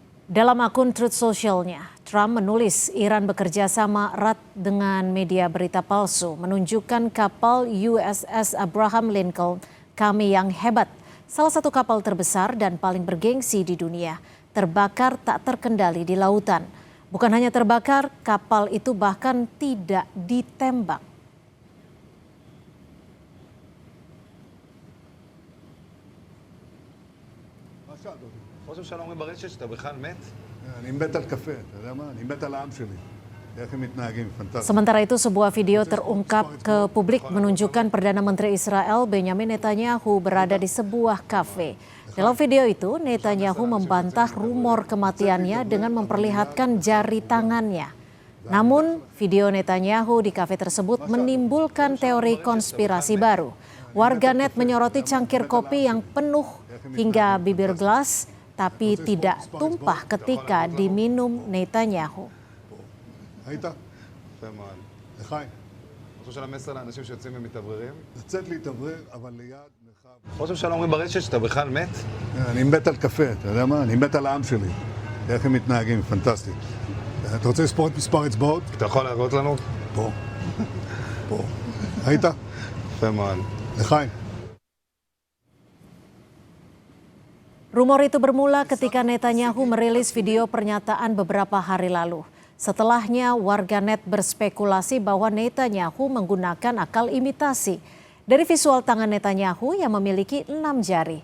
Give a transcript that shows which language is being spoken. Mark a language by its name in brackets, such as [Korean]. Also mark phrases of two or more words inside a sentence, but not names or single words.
[Indonesian] Dalam akun Truth Social-nya, Trump menulis Iran bekerja sama erat dengan media berita palsu, menunjukkan kapal USS Abraham Lincoln kami yang hebat, salah satu kapal terbesar dan paling bergengsi di dunia, terbakar tak terkendali di lautan. Bukan hanya terbakar, kapal itu bahkan tidak ditembak. [Hebrew] ראש הממשלה אומרים ברשת שאתה בכלל מת? אני מת על קפה, אתה יודע מה? אני מת על העם שלי. איך הם מתנהגים, פנטסטי. [Indonesian] Sementara itu sebuah video terungkap ke publik menunjukkan Perdana Menteri Israel Benjamin Netanyahu berada di sebuah kafe. Dalam video itu, Netanyahu membantah rumor kematiannya dengan memperlihatkan jari tangannya. Namun, video Netanyahu di kafe tersebut menimbulkan teori konspirasi baru. Warganet menyoroti cangkir kopi yang penuh hingga bibir gelas, tapi tidak tumpah ketika diminum Netanyahu. [Hebrew] היית? יפה מאוד. לחיים. ראש הממשלה מסר לאנשים שיוצאים ומתאווררים? לצאת להתאוורר, אבל ליד מרחב. ראש הממשלה אומרים ברשת שאתה בכלל מת? אני מת על קפה, אתה יודע מה? אני מת על העם שלי. איך הם מתנהגים, פנטסטי. אתה רוצה לספור את מספר אצבעות? אתה יכול להראות לנו? פה. פה. היית? יפה מאוד. לחיים. [Indonesian] Rumor itu bermula ketika Netanyahu merilis video pernyataan beberapa hari lalu. Setelahnya warganet berspekulasi bahwa Netanyahu menggunakan akal imitasi. Dari visual tangan Netanyahu yang memiliki 6 jari.